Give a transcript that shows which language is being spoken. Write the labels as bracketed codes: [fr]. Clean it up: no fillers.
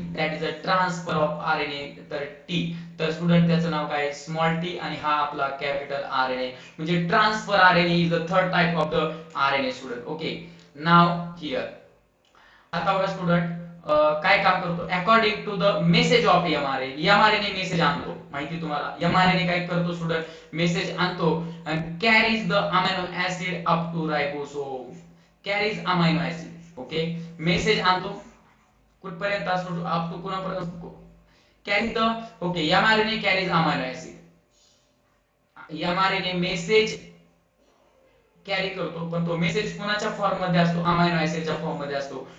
[en] That is the transfer of RNA. [mr] तर T, तर student त्याचं नाव काय, [en] small T, [mr] आणि हा आपला कॅपिटल [en] RNA, म्हणजे transfer RNA is the third type of the RNA student. [mr] Okay, now here. आता बघा स्टुडंट, काय काम करतो, [en] According to the message of mRNA. [mr] MRNA message आणतो, माहिती तुम्हाला. एमआरएनए काय करतो स्टुडंट, मेसेज आणतो [en] and carries the amino acid up to ribosome. carries amino acid. [mr] Okay, message आणतो कुठपर्यंत असतो, up to कुणापर्यंत, carry the. Okay, mRNA carries amino acid. MRNA message carry करतो, पण तो मेसेज कोणाच्या फॉर्म मध्ये असतो, अमायनो ऍसिडच्या फॉर्म मध्ये असतो.